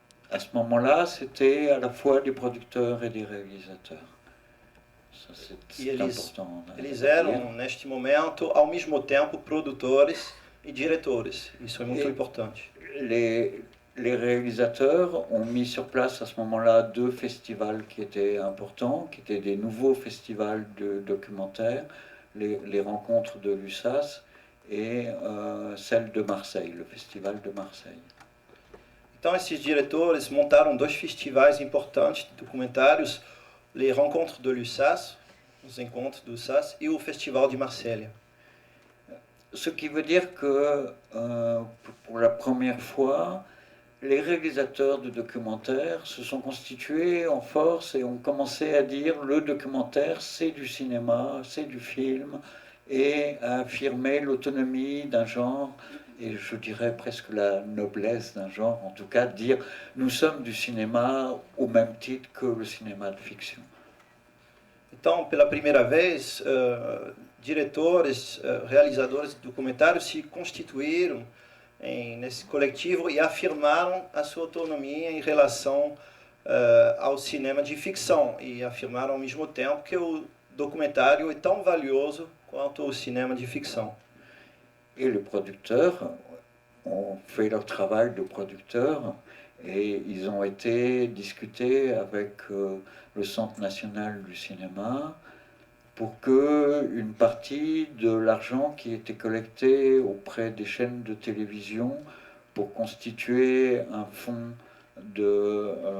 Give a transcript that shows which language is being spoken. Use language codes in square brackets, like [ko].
[fr] à ce moment-là, c'était à la fois des producteurs et des réalisateurs. Ça, c'est important. [pt] Eles eram, neste momento, ao mesmo tempo, produtores e diretores. Isso é muito importante. [fr] Les réalisateurs ont mis sur place à ce moment-là 2 festivals qui étaient importants, qui étaient des nouveaux festivals de documentaires, les rencontres de l'USAS et celle de Marseille, le festival de Marseille. [pt] Então, esses diretores montaram 2 festivais importantes de documentários, les rencontres de l'USAS, os encontros do USAS, e o Festival de Marselha. [fr] Ce qui veut dire que pour la première fois, les réalisateurs de documentaires se sont constitués en force et ont commencé à dire le documentaire c'est du cinéma, c'est du film, et à affirmer l'autonomie d'un genre, et je dirais presque la noblesse d'un genre, en tout cas dire nous sommes du cinéma au même titre que le cinéma de fiction. [pt] Então, pela primeira vez, diretores, realizadores de documentários se constituíram nesse coletivo e afirmaram a sua autonomia em relação ao cinema de ficção, e afirmaram ao mesmo tempo que o documentário é tão valioso quanto o cinema de ficção. [fr] Et les producteurs ont fait leur travail de producteurs et ils ont été discutés avec le Centre national du cinéma pour que une partie de l'argent qui était collecté auprès des chaînes de télévision pour constituer un fonds de